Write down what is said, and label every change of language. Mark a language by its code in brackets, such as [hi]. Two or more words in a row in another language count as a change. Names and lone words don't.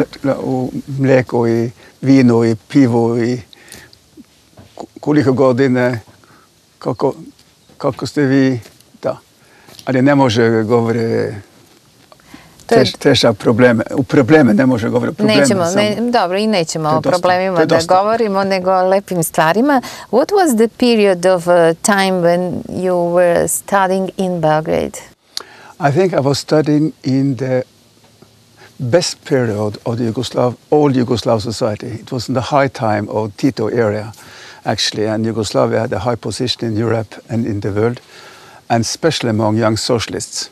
[sr] U mlijeko i vino i pivo i koliko godine, kako ste vi, da. Ali ne može govore teža probleme. U probleme ne može govoriti. Dobro, i nećemo o problemima da govorimo, nego o lepim stvarima. [en] What was the period of time when you were studying in Belgrade? I think I was studying in the best period of the old Yugoslav society. It was in the high time of Tito area, actually, and Yugoslavia had a high position in Europe and in the world, and especially among young socialists.